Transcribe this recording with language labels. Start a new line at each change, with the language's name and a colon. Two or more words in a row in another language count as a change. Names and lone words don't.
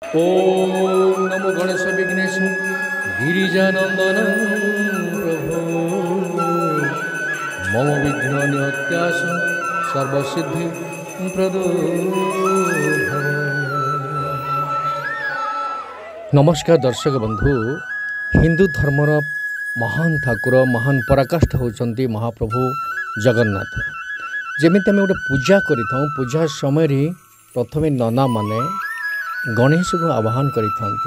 Sanskrit: ओम नमो गणेश विघ्नेश गिरिजानंदन प्रभु मम विघ्न निहत्यास सर्वसिद्धि प्रदो भव।
Odia: ନମସ୍କାର ଦର୍ଶକ ବନ୍ଧୁ, ହିନ୍ଦୁ ଧର୍ମର ମହାନ ଠାକୁର ମହାନ ପରାକାଷ୍ଠ ହେଉଛନ୍ତି ମହାପ୍ରଭୁ ଜଗନ୍ନାଥ। ଯେମିତି ଆମେ ଗୋଟେ ପୂଜା କରିଥାଉଁ, ପୂଜା ସମୟ ପ୍ରଥମେ ନନା ମାନେ ଗଣେଶ କୁ ଆବାହନ କରିଥାନ୍ତି।